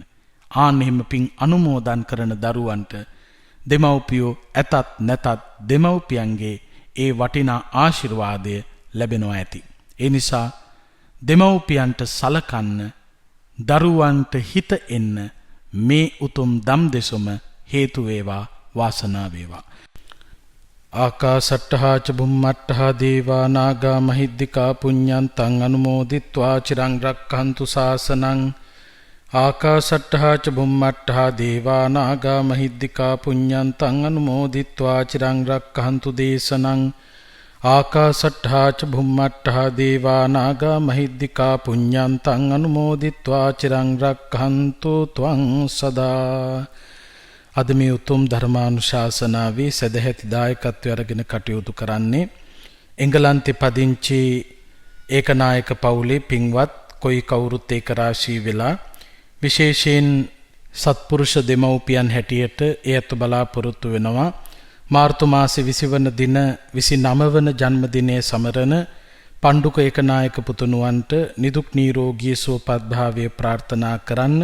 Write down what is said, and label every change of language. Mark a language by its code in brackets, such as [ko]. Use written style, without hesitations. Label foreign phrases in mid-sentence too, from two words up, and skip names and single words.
[si] ආන් එහෙම පින් අනුමෝදන් කරන දරුවන්ට දෙමව්පියෝ ඇතත් නැතත් දෙමව්පියන්ගේ ඒ වටිනා ආශිර්වාදය ලැබෙනවා ඇති. ඒ නිසා දෙමව්පියන්ට සලකන්න, දරුවන්ට හිත එන්න මේ උතුම් දම් දෙසුම හේතු වේවා, වාසනාව වේවා. [pi] ආකාසට්ඨා ච බුම්මට්ඨා දේවා නාග මහිද්దికා පුඤ්ඤන්තං අනුමෝදිත්වා චිරං රක්ඛන්තු ශාසනං. ආකාසට්ඨා ච බුම්මට්ඨා දේවා නාග මහිද්దికා පුඤ්ඤන්තං අනුමෝදිත්වා චිරං රක්ඛන්තු දේශනං. ආකාසට්ඨා ච බුම්මට්ඨා දේවා නාග මහිද්దికා පුඤ්ඤන්තං අනුමෝදිත්වා චිරං රක්ඛන්තු ත්වං සදා. [si] අද මේ උතුම් ධර්මානුශාසනාවේ සදැහැති දායකත්වය අරගෙන කටයුතු කරන්නේ එංගලන්තේ පදිංචි ඒකනායක පවුලේ පින්වත් කොයි කවුරුත් ඒක රාශී වෙලා විශේෂයෙන් සත්පුරුෂ දෙමව්පියන් හැටියට එයත් බලාපොරොත්තු වෙනවා මාර්තු මාසේ 20 වන දින 29 වන ජන්මදිනයේ සමරන පණ්ඩුක ඒකනායක පුතුණුවන්ට නිදුක් නිරෝගී සුවපත් භාවය ප්‍රාර්ථනා කරන්න.